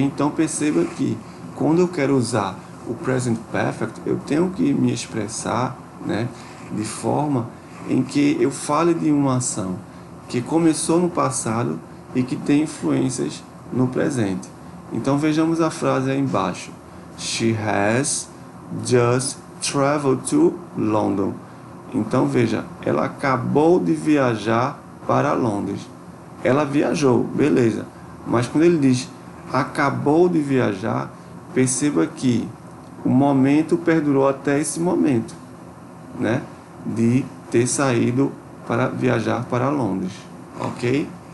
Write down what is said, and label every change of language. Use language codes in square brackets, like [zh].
[pt] Então perceba que quando eu quero usar o present perfect, eu tenho que me expressar, né, de forma em que eu fale de uma ação que começou no passado e que tem influências no presente. Então vejamos a frase aí embaixo. [en] She has just traveled to London. [pt] Então veja, ela acabou de viajar para Londres. Ela viajou, beleza. Mas quando ele diz acabou de viajar, perceba que o momento perdurou até esse momento, né, de ter saído para viajar para Londres, ok?